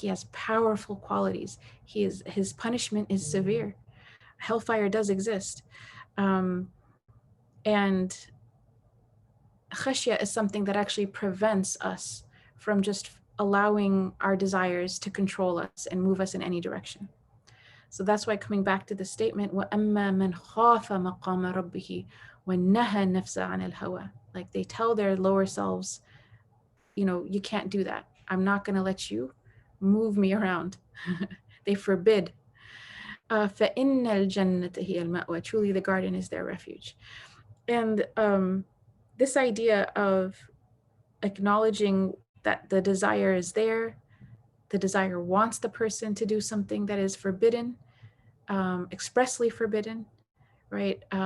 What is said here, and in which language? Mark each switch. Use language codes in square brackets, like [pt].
[en] He has powerful qualities. His punishment is severe. Hellfire does exist. And khashya is something that actually prevents us from just allowing our desires to control us and move us in any direction. So that's why, coming back to the statement, [ar] وَأَمَّا مَنْ خَافَ مَقَامَ رَبِّهِ وَنَهَى النَّفْسَ عَنِ الْهَوَى. [en] Like, they tell their lower selves, you can't do that. I'm not going to let you move me around. They forbid. [ar] فَإِنَّ الْجَنَّةَ هِيَ الْمَأْوَى. [en] Truly, the garden is their refuge. And this idea of acknowledging that the desire is there, the desire wants the person to do something that is forbidden, expressly forbidden, right?